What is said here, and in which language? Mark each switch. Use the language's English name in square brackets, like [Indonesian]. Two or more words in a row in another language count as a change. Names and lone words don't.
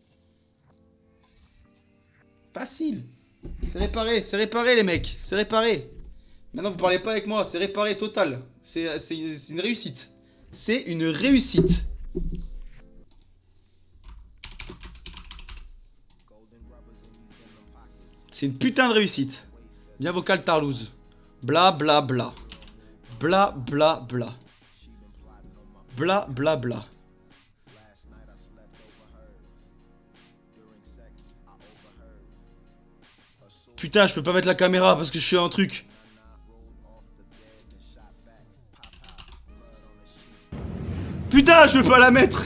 [French] C'est réparé les mecs, c'est réparé. Maintenant vous parlez pas avec moi, c'est réparé total. C'est une réussite. C'est une réussite. C'est une putain de réussite. Bien vocal Tarlouse. Bla bla bla. Bla bla bla. Bla bla bla. Putain, je peux pas mettre la caméra parce que je suis un truc. Putain, je peux pas la mettre.